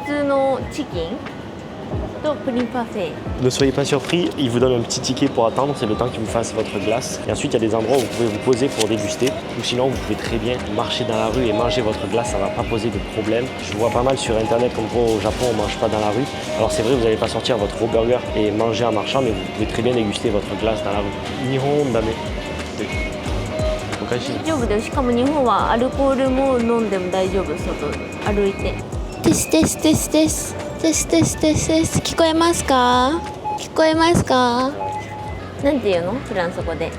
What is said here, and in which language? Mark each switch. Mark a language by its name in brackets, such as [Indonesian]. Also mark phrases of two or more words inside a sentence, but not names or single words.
[French] Ne soyez pas surpris, il vous donne un petit ticket pour attendre, c'est le temps qu'il vous fasse votre glace. Et ensuite, il y a des endroits où vous pouvez vous poser pour déguster. Ou sinon, vous pouvez très bien marcher dans la rue et manger votre glace, ça ne va pas poser de problème. Je vois pas mal sur internet comme quoi au Japon, on ne mange pas dans la rue. Alors c'est vrai, vous n'allez pas sortir votre gros burger et manger en marchant, mais vous pouvez très bien déguster votre glace dans la rue. [Japanese] 日本だめ. 大丈夫だよ。しかも日本はアルコールも飲んでも大丈夫。外歩いて。テステステステス。テステステステス。聞こえますか？聞こえますか？なんて言うの？フランス語で。